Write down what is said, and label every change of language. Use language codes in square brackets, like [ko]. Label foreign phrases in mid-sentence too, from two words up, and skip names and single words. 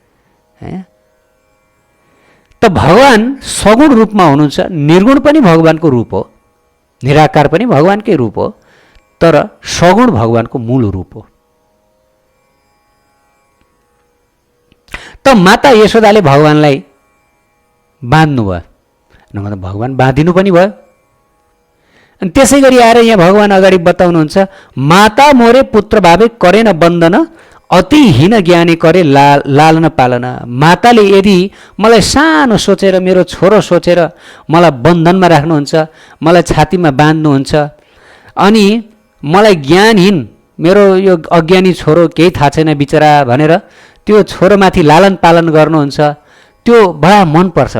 [ne] त भगवान सगुण रूपमा हुनुहुन्छ, निर्गुण पनि भगवानको रूप हो, निराकार पनि भगवानकै रूप हो, तर सगुण भगवानको मूल रूप हो। त माता यशोदाले भगवानलाई बाँध्नु भयो, नभए भगवान बाँधिनु पनि भयो। अनि त्यसै गरी आएर यहाँ भगवान अगाडि बताउनुहुन्छ, [bn] মাতা মোরে পুত্র ভাবে করে ন বন্ধন, অতি হীন জ্ঞানী করে লালন পালন। [ne] माताले यदि मलाई सानो सोचेर, मेरो छोरो सोचेर मलाई बन्धनमा राख्नुहुन्छ, मलाई छातीमा बाँध्नुहुन्छ, अनि मलाई ज्ञानहीन, मेरो यो अज्ञानी छोरो केही थाहा छैन बिचरा भनेर त्यो छोरोमाथि लालन पालन गर्नुहुन्छ, त्यो बडा मनपर्छ।